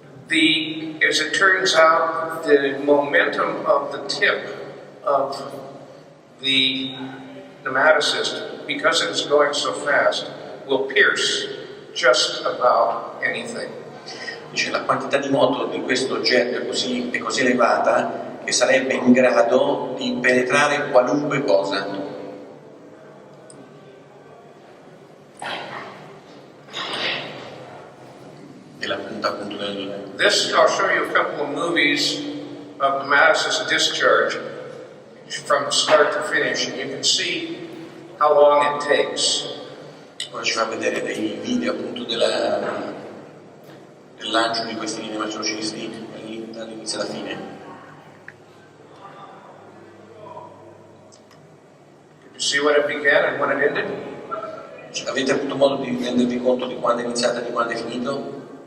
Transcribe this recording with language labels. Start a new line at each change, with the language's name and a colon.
English: As it turns out, the momentum of the tip of the nematocyst, because it is going so fast, will pierce just about anything.
Italian: Dice, la quantità di moto di questo oggetto è così elevata che sarebbe in grado di penetrare qualunque cosa. E la punta appunto del...
English: This, I'll show you a couple of movies of nematocyst discharge from start to finish, and you can see how long it takes.
Italian: Ora ci fa vedere dei video appunto del lancio di questi nematocisti dall'inizio alla fine.
English: Did you see when it began and when it ended?
Italian: Avete avuto modo di rendervi conto di quando è iniziato e di quando è finito?